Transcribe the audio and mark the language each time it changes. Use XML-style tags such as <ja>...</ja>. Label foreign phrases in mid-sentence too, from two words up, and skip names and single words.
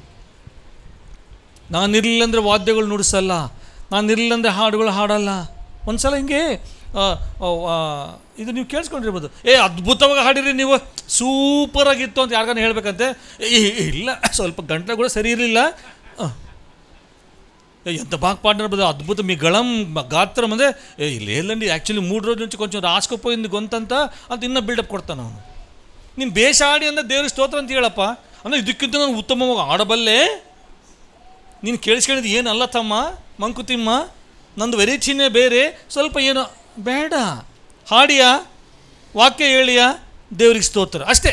<kn>ನಾನಿರಲಿಲ್ಲ ಅಂದರೆ ವಾದ್ಯಗಳು ನುಡಿಸಲ್ಲ, ನಾನಿರಲಿಲ್ಲ ಅಂದರೆ ಹಾಡುಗಳು ಹಾಡಲ್ಲ. ಒಂದು ಸಲ ಹಿಂಗೆ ಇದು ನೀವು ಕೇಳಿಸ್ಕೊಂಡಿರ್ಬೋದು, ಅದ್ಭುತವಾಗಿ ಹಾಡಿರಿ ನೀವು, ಸೂಪರಾಗಿತ್ತು ಅಂತ ಯಾರಿಗಾನ ಹೇಳ್ಬೇಕಂತೆ. ಇಲ್ಲ ಸ್ವಲ್ಪ ಗಂಟೆ ಕೂಡ ಸರಿ ಇರಲಿಲ್ಲ, ಎಂತ ಬಾಗ್ ಪಾಡಿರ್ಬೋದು, ಅದ್ಭುತ</kn> <te>మీ గళం గాత్రం</te> <kn>ಅಂದರೆ</kn> <te>లేదండి యాక్చువల్లీ 3 రోజుల నుంచి కొంచెం రాసుకుపోయింది గొంతంత</te> <kn>ಅಂತ ಇನ್ನೂ ಬಿಲ್ಡಪ್ ಕೊಡ್ತಾನೆ ಅವನು. ನೀನು ಬೇಷ ಆಡಿ ಅಂದರೆ ದೇವ್ರಿಗೆ ಸ್ತೋತ್ರ ಅಂತ ಹೇಳಪ್ಪ, ಅಂದರೆ ಇದಕ್ಕಿಂತ ನಾನು ಉತ್ತಮವಾಗಿ ಆಡಬಲ್ಲೆ, ನೀನು ಕೇಳಿಸ್ಕೊಂಡಿದ್ದು ಏನಲ್ಲ ತಮ್ಮ ಮಂಕುತಿಮ್ಮ, ನಂದು ವೆರೈಟಿನೇ ಬೇರೆ, ಸ್ವಲ್ಪ ಏನೋ ಬೇಡ, ಹಾಡಿಯಾ ವಾಕ್ಯ ಹೇಳಿಯಾ ದೇವ್ರಿಗೆ ಸ್ತೋತ್ರ ಅಷ್ಟೇ.</kn>